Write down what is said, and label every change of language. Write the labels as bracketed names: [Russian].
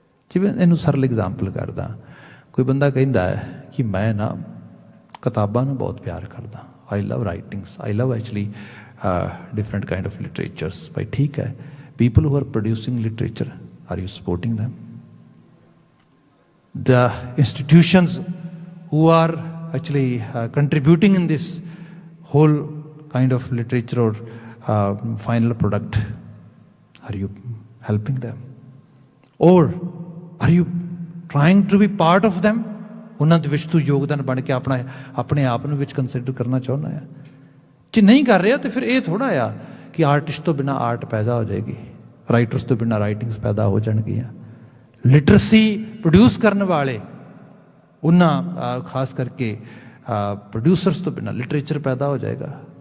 [Punjabi] ਜਿਵੇਂ ਇਹਨੂੰ ਸਰਲ ਐਗਜ਼ਾਮਪਲ ਕਰਦਾ, ਕੋਈ ਬੰਦਾ ਕਹਿੰਦਾ ਹੈ ਕਿ ਮੈਂ ਨਾ ਕਿਤਾਬਾਂ ਨੂੰ ਬਹੁਤ ਪਿਆਰ ਕਰਦਾ, [English] I love writings, I love actually different kind of literatures. [Punjabi] ਭਾਈ ਠੀਕ ਹੈ, [English] People who are producing literature, are you supporting them? The institutions who are actually contributing in this whole kind of literature or final product, are you helping them? Or are you trying to be part of them? [Punjabi] ਉਹਨਾਂ ਦੇ ਵਿੱਚ ਤੂੰ ਯੋਗਦਾਨ ਬਣ ਕੇ ਆਪਣੇ ਆਪ ਨੂੰ ਵਿੱਚ ਕੰਸੀਡਰ ਕਰਨਾ ਚਾਹੁੰਦਾ ਆ। ਜੇ ਨਹੀਂ ਕਰ ਰਿਹਾ ਤਾਂ ਫਿਰ ਇਹ ਥੋੜ੍ਹਾ ਆ ਕਿ ਆਰਟਿਸਟ ਤੋਂ ਬਿਨਾਂ ਆਰਟ ਪੈਦਾ ਹੋ ਜਾਏਗੀ, ਰਾਈਟਰਸ ਤੋਂ ਬਿਨਾਂ ਰਾਈਟਿੰਗਸ ਪੈਦਾ ਹੋ ਜਾਣਗੀਆਂ। ਲਿਟਰੇਸੀ ਪ੍ਰੋਡਿਊਸ ਕਰਨ ਵਾਲੇ, ਉਹਨਾਂ ਖਾਸ ਕਰਕੇ ਪ੍ਰੋਡਿਊਸਰਸ ਤੋਂ ਬਿਨਾਂ ਲਿਟਰੇਚਰ ਪੈਦਾ ਹੋ ਜਾਏਗਾ।